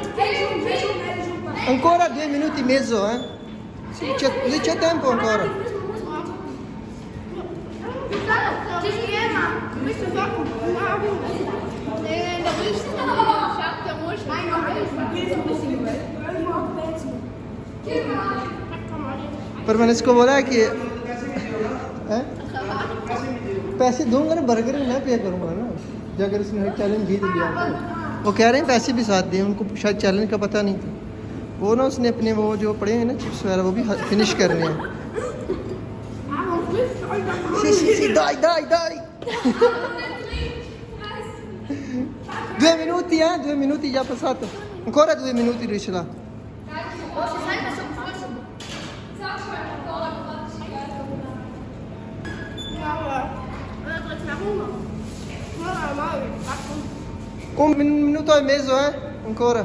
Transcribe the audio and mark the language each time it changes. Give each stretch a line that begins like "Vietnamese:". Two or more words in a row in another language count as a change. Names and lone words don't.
Italian: Ancora 2 minuti e mezzo, eh? Sì, c'è tempo ancora.
Hindi: पर मैंने इसको बोला कि पैसे दूंगा ना, बर्गर में मैं पे करूँगा ना जो अगर इसने चैलेंज जीत लिया तो। वो कह रहे हैं पैसे भी साथ दें, उनको शायद चैलेंज का पता नहीं था। वो ना उसने अपने वो जो पड़े हैं ना चिप्स वगैरह वो भी फिनिश करने हैं।
Italian: Sì, dai. 2 minuti, 2 minuti già passato. Ancora 2 minuti riuscirà. Un minuto e mezzo, ancora.